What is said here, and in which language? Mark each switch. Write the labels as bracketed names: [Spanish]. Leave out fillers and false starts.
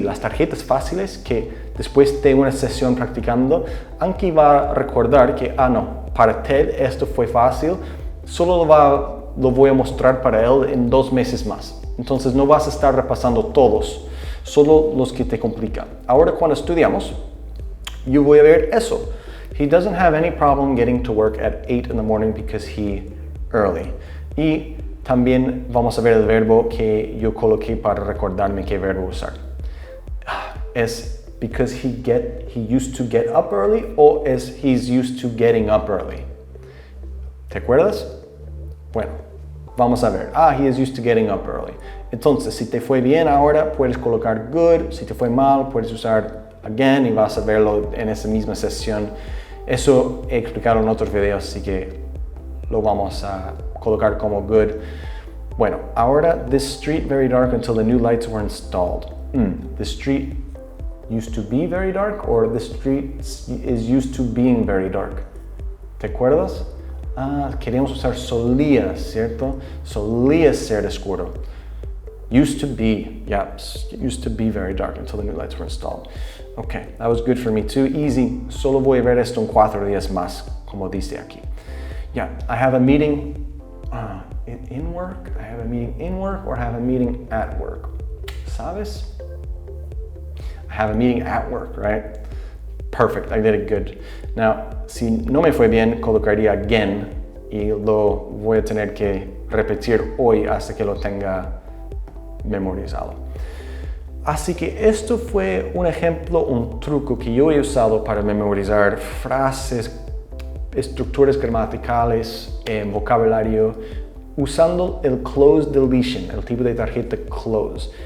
[Spanish] Las tarjetas fáciles que después de una sesión practicando, ANKI va a recordar que, no, para Ted esto fue fácil, solo lo voy a mostrar para él en 2 meses más. Entonces no vas a estar repasando todos, solo los que te complican. Ahora cuando estudiamos, yo voy a ver eso. [English] He doesn't have any problem getting to work at 8 in the morning because he early. [Spanish] Y también vamos a ver el verbo que yo coloqué para recordarme qué verbo usar. ¿Es [English] because he used to get up early [Spanish] o es [English] he's used to getting up early? [Spanish] ¿Te acuerdas? Bueno, vamos a ver. [English] He is used to getting up early. [Spanish] Entonces, si te fue bien ahora, puedes colocar good. Si te fue mal, puedes usar again y vas a verlo en esa misma sesión. Eso he explicado en otros videos, así que lo vamos a colocar como good. Bueno, ahora, [English] this street very dark until the new lights were installed. The street used to be very dark or the street is used to being very dark. [Spanish] ¿Te acuerdas? Queríamos usar solía, ¿cierto? Solía ser oscuro. [English] Used to be, yeah, used to be very dark until the new lights were installed. Okay, that was good for me too. Easy. [Spanish] Solo voy a ver esto en 4 días más, como dice aquí. [English] Yeah, I have a meeting in work. I have a meeting in work or I have a meeting at work. [Spanish] ¿Sabes? [English] I have a meeting at work, right? Perfect, I did it good. [Spanish] Now, si no me fue bien, colocaría again y lo voy a tener que repetir hoy hasta que lo tenga memorizado. Así que esto fue un ejemplo, un truco que yo he usado para memorizar frases, estructuras gramaticales, vocabulario, usando el cloze deletion, el tipo de tarjeta cloze.